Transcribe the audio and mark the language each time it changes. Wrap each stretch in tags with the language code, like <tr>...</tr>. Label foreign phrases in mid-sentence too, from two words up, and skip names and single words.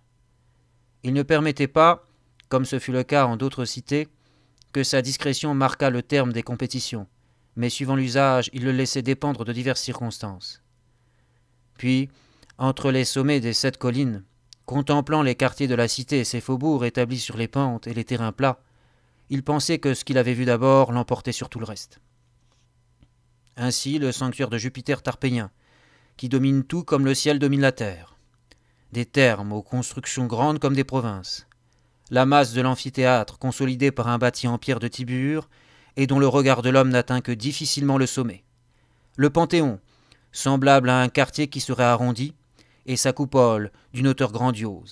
<fr>Il ne permettait pas, comme ce fut le cas en d'autres cités, que sa discrétion marquât le terme des compétitions, mais suivant l'usage, il le laissait dépendre de diverses circonstances. Puis, entre les sommets des 7 collines, contemplant les quartiers de la cité et ses faubourgs établis sur les pentes et les terrains plats, il pensait que ce qu'il avait vu d'abord l'emportait sur tout le reste. Ainsi, le sanctuaire de Jupiter tarpéien, qui domine tout comme le ciel domine la terre. Des thermes aux constructions grandes comme des provinces. La masse de l'amphithéâtre, consolidée par un bâti en pierre de Tibur, et dont le regard de l'homme n'atteint que difficilement le sommet. Le Panthéon, semblable à un quartier qui serait arrondi, et sa coupole d'une hauteur grandiose.</fr>